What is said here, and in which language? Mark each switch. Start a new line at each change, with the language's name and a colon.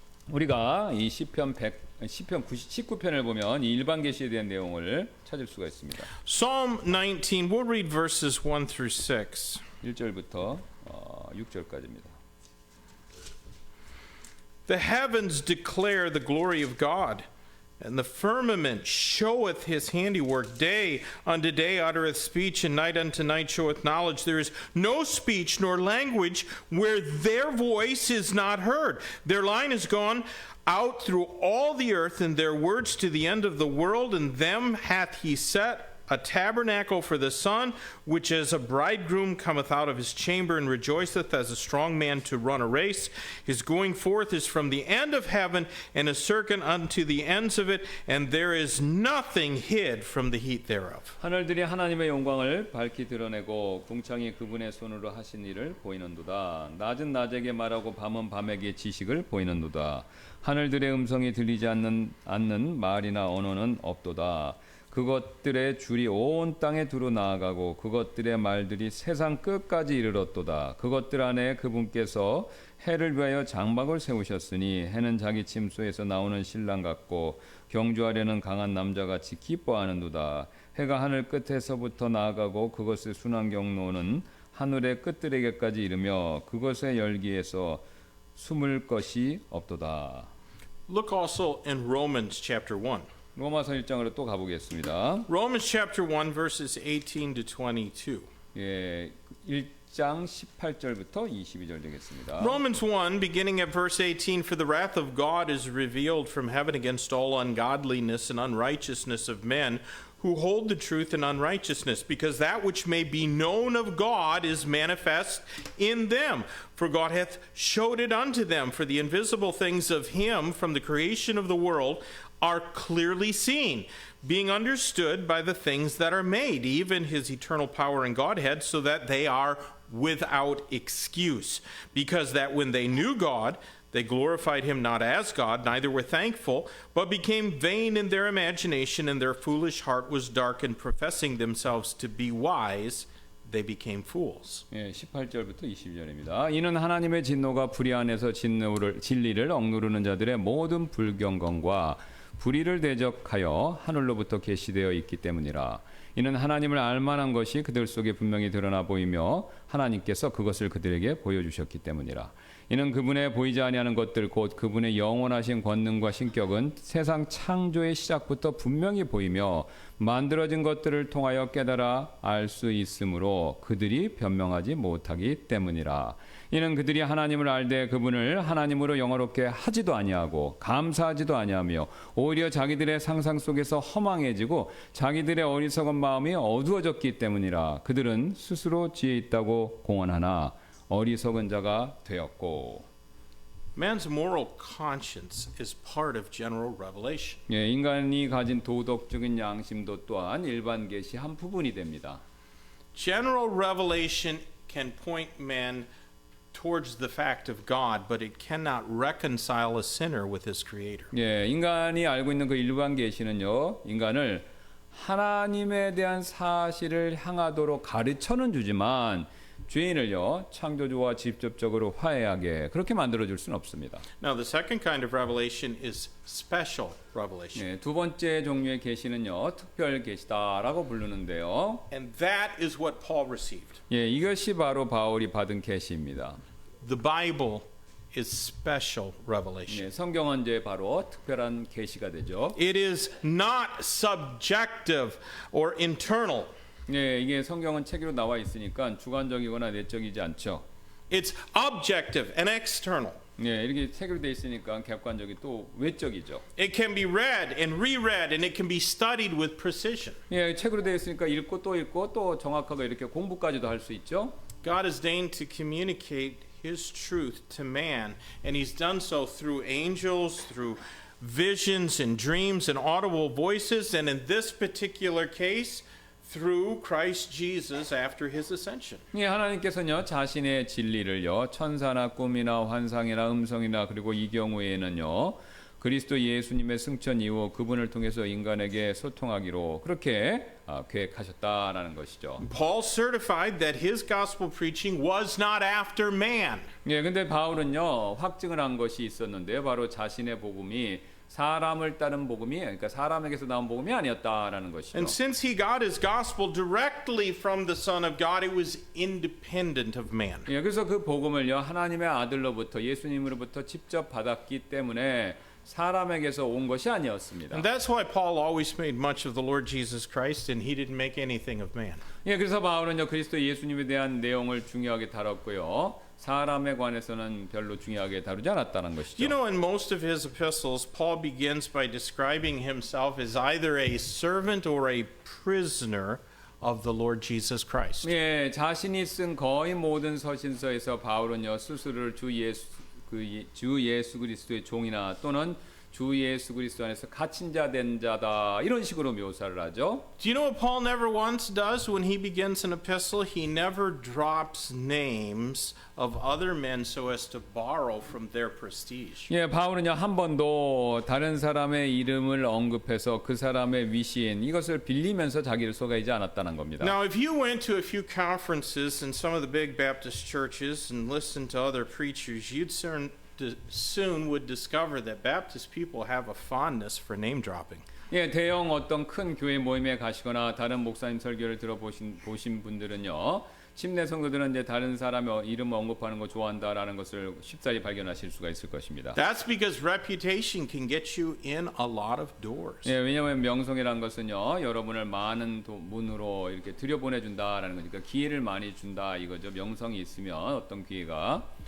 Korean: 우리가 이 시편 19편을 보면 이 일반 계시에 대한 내용을 찾을 수가 있습니다.
English: Psalm 19, we'll read verses 1 through 6.
Korean: 1절부터 6절까지입니다.
English: The heavens declare the glory of God, and the firmament showeth his handiwork. Day unto day uttereth speech, and night unto night showeth knowledge. There is no speech nor language where their voice is not heard. Their line is gone out through all the earth, and their words to the end of the world. And them hath he set a tabernacle for the sun, which as a bridegroom cometh out of his chamber and rejoiceth as a strong man to run a race. His going forth is from the end of heaven, and a circuit unto the ends of it, and there is nothing hid from the heat thereof.
Korean: 하늘들이 하나님의 영광을 밝히 드러내고 궁창이 그분의 손으로 하신 일을 보이는도다. 낮은 낮에게 말하고 밤은 밤에게 지식을 보이는도다. 하늘들의 음성이 들리지 않는 말이나 언어는 없도다. 그것들의 줄이 온 땅에 두루 나아가고 그것들의 말들이 세상 끝까지 이르렀도다. 그것들 안에 그분께서 해를 위하여 장막을 세우셨으니 해는 자기 침소에서 나오는 신랑 같고 경주하려는 강한 남자같이 기뻐하는도다. 해가 하늘 끝에서부터 나아가고 그것의 순환 경로는 하늘의 끝들에게까지 이르며 그것의 열기에서 숨을 것이 없도다.
English: Look also in Romans chapter 1.
Korean: 로마서 1장으로 또 가보겠습니다.
English: Romans chapter 1 verses 18 to 22.
Korean: 예, 1장 18절부터 22절 되겠습니다.
English: Romans 1 beginning at verse 18, for the wrath of God is revealed from heaven against all ungodliness and unrighteousness of men who hold the truth in unrighteousness, because that which may be known of God is manifest in them. For God hath showed it unto them, for the invisible things of him from the creation of the world are clearly seen, being understood by the things that are made, even his eternal power and Godhead, so that they are without excuse. Because that when they knew God, they glorified him not as God, neither were thankful, but became vain in their imagination, and their foolish heart was darkened, professing themselves to be wise, they became fools.
Korean: 예, 18절부터 20절입니다. 이는 하나님의 진노가 불의 안에서 진리를 억누르는 자들의 모든 불경건과 불의를 대적하여 하늘로부터 계시되어 있기 때문이라. 이는 하나님을 알만한 것이 그들 속에 분명히 드러나 보이며 하나님께서 그것을 그들에게 보여주셨기 때문이라. 이는 그분의 보이지 아니하는 것들 곧 그분의 영원하신 권능과 신격은 세상 창조의 시작부터 분명히 보이며 만들어진 것들을 통하여 깨달아 알 수 있으므로 그들이 변명하지 못하기 때문이라. 이는 그들이 하나님을 알되 그분을 하나님으로 영화롭게 하지도 아니하고 감사하지도 아니하며 오히려 자기들의 상상 속에서 허망해지고 자기들의 어리석은 마음이 어두워졌기 때문이라. 그들은 스스로 지혜 있다고 공언하나 어리석은 자가 되었고.
English: Man's moral conscience is part of general revelation.
Korean: 예, 인간이 가진 도덕적인 양심도 또한 일반 계시 한 부분이 됩니다.
English: General revelation can point man towards the fact of God, but it cannot reconcile a sinner with his creator.
Korean: 예, 인간이 알고 있는 그 일반 계시는요, 인간을 하나님에 대한 사실을 향하도록 가르쳐는 주지만 죄인을요 창조주와 직접적으로 화해하게 그렇게 만들어줄 수는 없습니다.
English: Now, the second kind of revelation is special revelation.
Korean: 예, 두 번째 종류의 계시는요 특별 계시다라고 부르는데요.
English: And that is what Paul received.
Korean: 예, 이것이 바로 바울이 받은 계시입니다.
English: The Bible is special revelation.
Korean: 예, 성경은 이제 바로 특별한 계시가 되죠.
English: It is not subjective or internal.
Korean: 예, 이게 성경은 책으로 나와 있으니까 주관적이거나 내적이지 않죠.
English: It's objective and external.
Korean: 예, 이렇게 책으로 돼 있으니까 객관적이 또 외적이죠.
English: It can be read and reread and it can be studied with precision.
Korean: 예, 책으로 돼 있으니까 읽고 또 정확하게 이렇게 공부까지도 할 수 있죠.
English: God has deigned to communicate His truth to man, and He's done so through angels, through visions and dreams and audible voices, and in this particular case, through Christ Jesus after His ascension.
Korean: 예, 하나님께서는요 자신의 진리를요 천사나 꿈이나 환상이나 음성이나 그리고 이 경우에는요 그리스도 예수님의 승천 이후 그분을 통해서 인간에게 소통하기로 그렇게 계획하셨다라는 것이죠.
English: Paul certified that his gospel preaching was not after man.
Korean: 예, 근데 바울은요 확증을 한 것이 있었는데요. 바로 자신의 복음이 사람을 따른 복음이 그러니까 사람에게서 나온 복음이 아니었다라는 것이죠.
English: And since he got his gospel directly from the Son of God, it was independent of man.
Korean: 예, 그래서 그 복음을요 하나님의 아들로부터 예수님으로부터 직접 받았기 때문에 사람에게서 온 것이 아니었습니다.
English: And that's why Paul always made much of the Lord Jesus Christ, and he didn't make anything of man.
Korean: 예, 그래서 바울은요 그리스도 예수님에 대한 내용을 중요하게 다뤘고요. 사람에 관해서는 별로 중요하게 다루지 않았다는 것이죠.
English: You know, in most of his epistles, Paul begins by describing himself as either a servant or a prisoner of the Lord Jesus Christ.
Korean: 예, 자신이 쓴 거의 모든 서신서에서 바울은요 스스로를 주 예수 그리스도의 종이나 또는 주 예수 그리스도 안에서 갇힌 자 된 자다 이런 식으로 묘사를 하죠.
English: Do you know what Paul never once does when he begins an epistle? He never drops names of other men so as to borrow from their prestige.
Korean: 예, 바울은요 한 번도 다른 사람의 이름을 언급해서 그 사람의 위신 이것을 빌리면서 자기를 속이지 않았다는 겁니다.
English: Now, if you went to a few conferences in some of the big Baptist churches and listened to other preachers, you'd soon would discover that Baptist people have a fondness for name dropping.
Korean: 예, 대형 어떤 큰 교회 모임에 가시거나 다른 목사님 설교를 들어보신 분들은요. 침례 성도들은 이제 다른 사람의 이름을 언급하는 거 좋아한다라는 것을 쉽사리 발견하실 수가 있을 것입니다.
English: That's because reputation can get you in a lot of doors.
Korean: 예, 왜냐하면 명성이라는 것은요. 여러분을 많은 문으로 이렇게 들여보내준다라는 거니까 기회를 많이 준다 이거죠. 명성이 있으면 어떤 기회가.